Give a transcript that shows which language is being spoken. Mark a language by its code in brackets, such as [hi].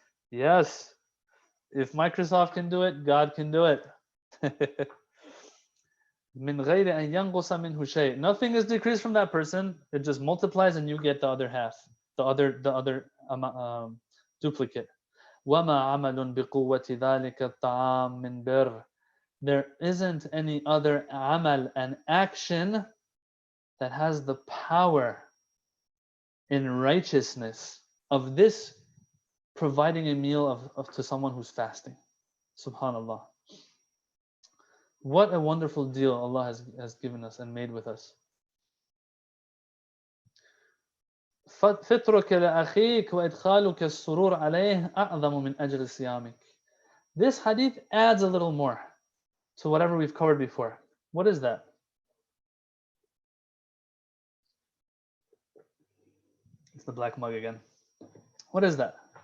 [en] Yes, if Microsoft can do it, God can do it. [ar] من غير أن ينقص منه شيء. [en] Nothing is decreased from that person. It just multiplies and you get the other half, the other duplicate. [ar] وما عمل بقوة ذلك الطعام من بر. [en] There isn't any other amal and action that has the power in righteousness of this providing a meal to someone who's fasting. Subhanallah. What a wonderful deal Allah has given us and made with us. [ar] فطرك لأخيك وإدخالك السرور عليه أعظم من أجر صيامك. [en] This hadith adds a little more to whatever we've covered before. What is that? It's the black mug again. What is that?